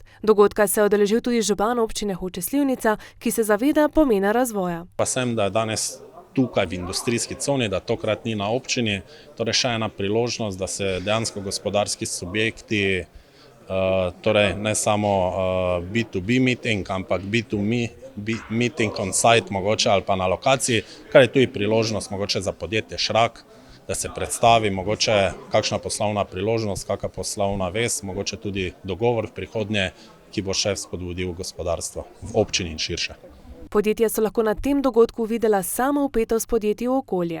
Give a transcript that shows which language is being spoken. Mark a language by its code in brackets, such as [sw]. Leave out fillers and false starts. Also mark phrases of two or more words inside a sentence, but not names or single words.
[sl] Dogodka se je udeležil tudi župan občine Hoče - Slivnica, ki se zaveda pomena razvoja. Pa sem, da je danes tukaj v industrijski coni, da tokrat ni na občini. Torej še ena priložnost, da se dejansko gospodarski subjekti, torej ne samo [en] B2B meeting, [sl] ampak [en] B2Me meeting on site [sl] mogoče ali pa na lokaciji, kar je tudi priložnost mogoče za podjetje Šrak, da se predstavi mogoče kakšna poslovna priložnost, kakšna poslovna vez, mogoče tudi dogovor v prihodnje, ki bo še spodbudil gospodarstvo v občini in širše. Podjetja so lahko na tem dogodku videla samo vpetost podjetij v okolje.